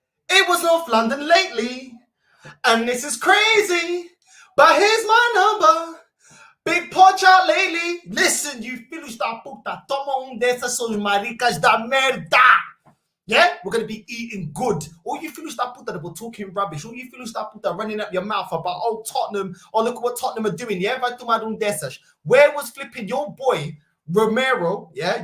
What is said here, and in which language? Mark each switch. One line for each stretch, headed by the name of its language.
English: It was North London lately, and this is crazy, but here's my number. Big punch out lately. Listen, you
Portuguese: filhos da puta, toma dessas, são maricas da merda.
English: Yeah, we're going to be eating good. All you
Portuguese: filhos da puta
English: that were talking rubbish, all you filhos da puta running up your mouth about, oh, Tottenham, oh, look what Tottenham are doing, yeah? Where was flipping your boy, Romero, yeah?